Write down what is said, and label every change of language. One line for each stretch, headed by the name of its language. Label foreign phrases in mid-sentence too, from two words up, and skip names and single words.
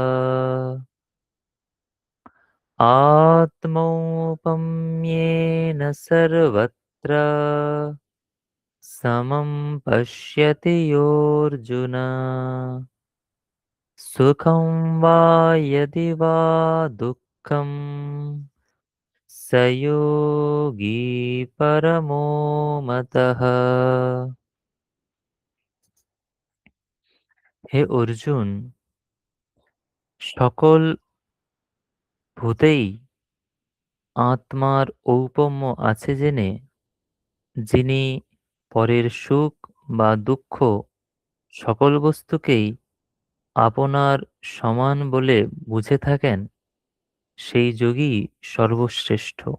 Sanskrit: आत्मौपम्येन सर्वत्र समं पश्यति योऽर्जुन सुखं वा यदि वा दुःखं स योगी परमो मतः।
Bangla: হে অর্জুন, সকল ভূতেই আত্মার ঔপম্য আছে জেনে যিনি পরের সুখ বা দুঃখ সকল বস্তুকেই আপনার সমান বলে বুঝে থাকেন সেই যোগী সর্বশ্রেষ্ঠ।